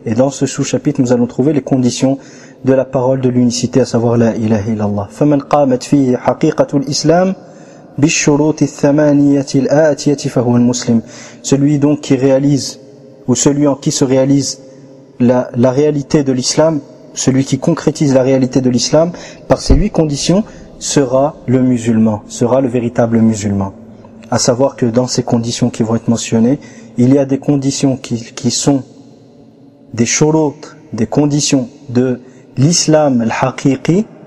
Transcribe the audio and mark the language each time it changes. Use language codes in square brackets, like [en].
[fr] Et dans ce sous-chapitre nous allons trouver les conditions de la parole de l'unicité, à savoir [ar] لا إله إلا الله. فمن قامت فيه حقيقة الإسلام بالشروط الثمانية الآتية فهو المسلم. [fr] Celui donc qui réalise, ou celui en qui se réalise la réalité de l'islam, celui qui concrétise la réalité de l'islam par ces huit conditions, sera le musulman, sera le véritable musulman. À savoir que dans ces conditions qui vont être mentionnées, il y a des conditions qui sont des shurut, des conditions de l'islam al-haqiqi.